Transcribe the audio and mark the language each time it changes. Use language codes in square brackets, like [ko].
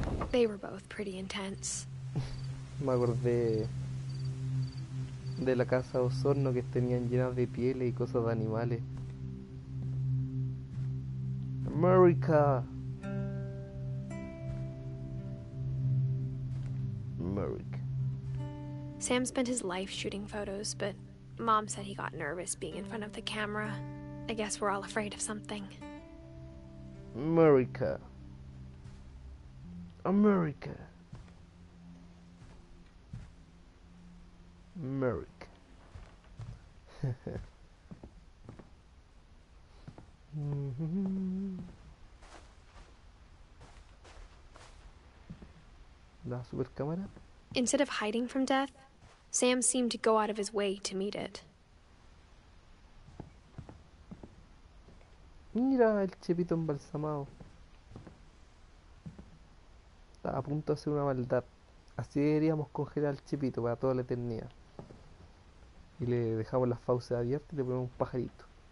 [en] They were both pretty intense. [es] Me acordé de la casa de Osorno que tenían llenas de pieles y cosas de animales. [en] America. America. Sam spent his life shooting photos, but Mom said he got nervous being in front of the camera. I guess we're all afraid of something. America. America. America. [es] La super cámara. [en] Instead of hiding from death, Sam seemed to go out of his way to meet it. [es] Mira el chepito embalsamado. Está a punto de hacer una maldad. Así deberíamos congelar al chepito para toda la eternidad. Y le dejamos las fauces abiertas y le ponemos un pajarito.